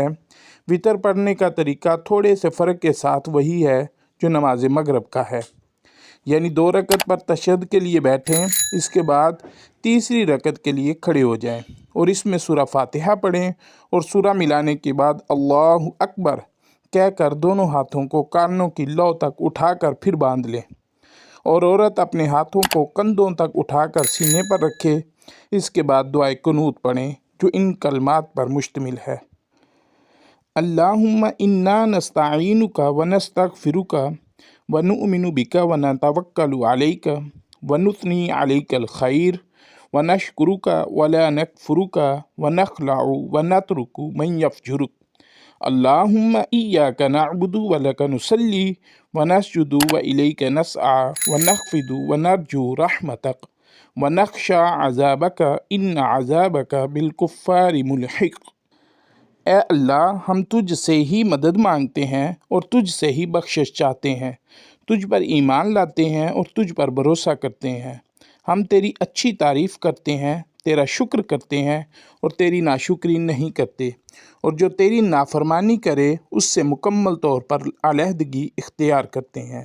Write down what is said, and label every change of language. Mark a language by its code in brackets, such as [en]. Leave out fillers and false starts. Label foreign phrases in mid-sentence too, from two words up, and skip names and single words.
[hi] वितर पढ़ने का तरीका थोड़े से फ़र्क के साथ वही है जो नमाज मगरिब का है, यानी 2 रकत पर तशहद के लिए बैठें, इसके बाद तीसरी रकत के लिए खड़े हो जाएं और इसमें सूरा फातिहा पढ़ें और सूरा मिलाने के बाद [ar] الله أكبر [hi] कहकर दोनों हाथों को कानों की लौ तक उठाकर फिर बांध लें और औरत अपने हाथों को कंधों तक उठाकर सीने पर रखे। इसके बाद दुआए कुनूत पढ़ें जो इन कलमात पर मुश्तमिल है। [ar] اللهم إنا نستعينك ونستغفرك ونؤمن بك ونتوكل عليك ونثني عليك الخير ونشكرك ولا نكفرك ونخلع ونترك من يفجرك. اللهم إياك نعبد ولك نصلي ونسجد وإليك نسعى ونحفد ونرجو رحمتك ونخشى عذابك إن عذابك بالكفار ملحق. [hi] ए अल्लाह, हम तुझ से ही मदद मांगते हैं और तुझ से ही बख्शिश चाहते हैं। तुझ पर ईमान लाते हैं और तुझ पर भरोसा करते हैं। हम तेरी अच्छी तारीफ़ करते हैं, तेरा शुक्र करते हैं और तेरी नाशुक्री नहीं करते, और जो तेरी नाफरमानी करे उससे मुकम्मल तौर पर अलहदगी इख्तियार करते हैं।